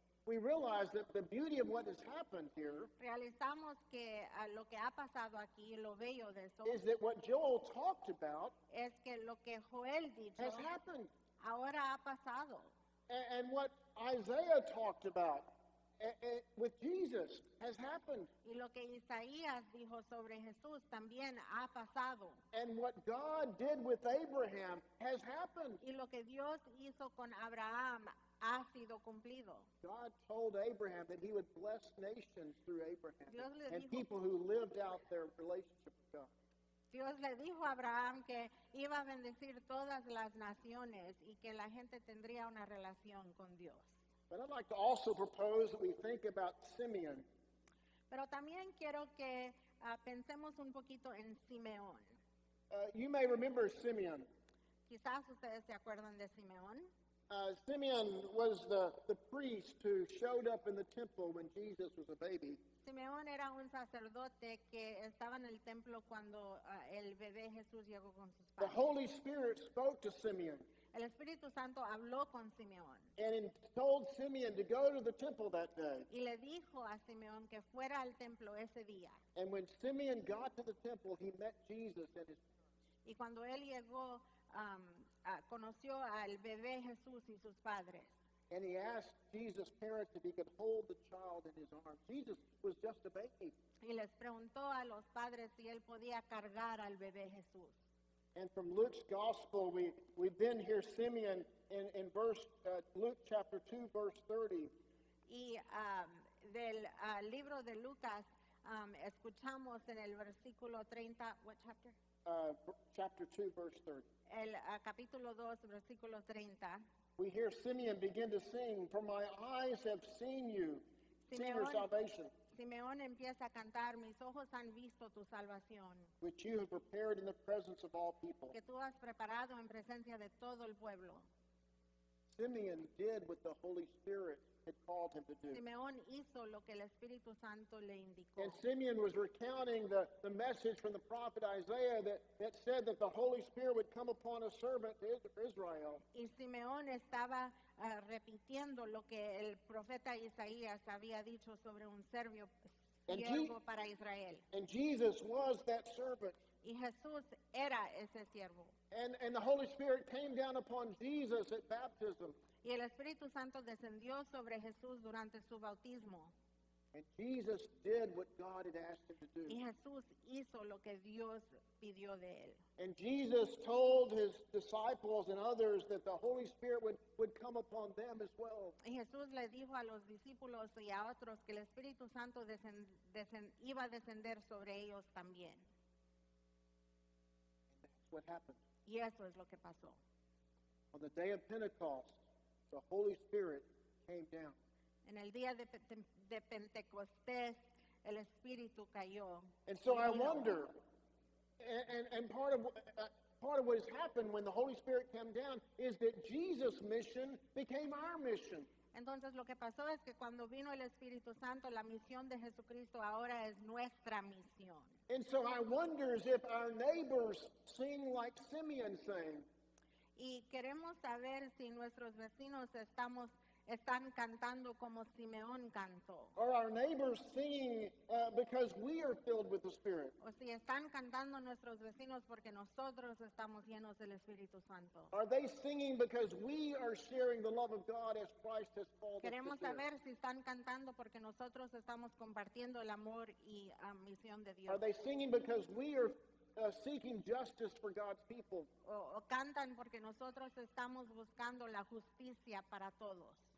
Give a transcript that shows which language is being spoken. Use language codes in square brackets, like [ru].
[en] we realize that the beauty of what has happened here [es] realizamos que lo que ha pasado aquí, lo bello de eso, [en] is that what Joel talked about [es] es que lo que Joel dicho [en] has happened. [es] ahora ha pasado. [en] And what Isaiah talked about with Jesus has happened. [es] Y lo que Isaías dijo sobre Jesús también ha pasado. [en] And what God did with Abraham has happened. [es] Y lo que Dios hizo con Abraham ha sido cumplido. [en] God told Abraham that he would bless nations through Abraham [es] Dios le [en] and [es] dijo- [en] people who lived out their relationship with God. [es] Dios le dijo a Abraham que iba a bendecir todas las naciones y que la gente tendría una relación con Dios. [en] But I'd like to also propose that we think about Simeon. [es] Pero también quiero que pensemos un poquito en Simeón. [en] You may remember Simeon. [es] Quizás ustedes se acuerdan de Simeón. [en] Simeon was the priest who showed up in the temple when Jesus was a baby. [es] Simeón era un sacerdote que estaba en el templo cuando el bebé Jesús llegó con sus [en] The [es] padres. [en] Holy Spirit spoke to Simeon [es] El Espíritu Santo habló con Simeón [en] and told Simeon to go to the temple that day. [es] y le dijo a Simeón que fuera al templo ese día. [en] And when Simeon got to the temple, he met Jesus and his [es] Y cuando él llegó, conoció al bebé Jesús y sus padres. [en] and he asked Jesus' parents if he could hold the child in his arms. Jesus was just a baby. [es] Y les preguntó a los padres si él podía cargar al bebé Jesús. [en] And from Luke's gospel, we then hear Simeon in Luke chapter 2, verse 30. [es] Y del libro de Lucas escuchamos en el versículo 30, [en] what chapter? Chapter 2, verse 30. [es] El capítulo 2, versículo 30. [en] We hear Simeon begin to sing, "For my eyes have seen you, seen your [es] Simeón, salvation, Simeón empieza a cantar, mis ojos han visto tu salvación, [en] which you have prepared in the presence of all people." [es] que tú has preparado en presencia de todo el pueblo. [en] Simeon did what the Holy Spirit had called him to do. [es] Simeón hizo lo que el Espíritu Santo le indicó. [en] And Simeon was recounting the message from the prophet Isaiah that said that the Holy Spirit would come upon a servant to Israel. [es] Y Simeón estaba repitiendo lo que el profeta Isaías había dicho sobre un siervo para Israel. [en] And Jesus was that servant. [es] Y Jesús era ese siervo. [en] And the Holy Spirit came down upon Jesus at baptism. [es] Y el Espíritu Santo descendió sobre Jesús durante su bautismo. [en] And Jesus did what God had asked him to do. [es] Y Jesús hizo lo que Dios pidió de él. [en] And Jesus told his disciples and others that the Holy Spirit would come upon them as well. [es] Y Jesús le dijo a los discípulos y a otros que el Espíritu Santo iba a descender sobre ellos también. [en] And that's what happened. [es] Y eso es lo que pasó. [en] On the day of Pentecost, the Holy Spirit came down. [es] En el día de Pentecostés, el Espíritu cayó. [en] And so [es] y [en] I [es] vino. [en] wonder, and part of what has happened when the Holy Spirit came down is that Jesus' mission became our mission. [es] Entonces lo que pasó es que cuando vino el Espíritu Santo, la misión de Jesucristo ahora es nuestra misión. [en] And so I wonder if our neighbors sing like Simeon sang. [es] Y queremos saber si nuestros vecinos están cantando como Simeón cantó. [en] Are our neighbors singing because we are filled with the Spirit? [es] O si están cantando nuestros vecinos porque nosotros estamos llenos del Espíritu Santo. [en] Are they singing because we are sharing the love of God as Christ has called us [es] Queremos [en] to share? [es] saber si están cantando porque nosotros estamos compartiendo el amor y misión de Dios. [en] Are they singing because we are seeking justice for God's people? [es] O cantan porque nosotros estamos buscando la justicia para todos.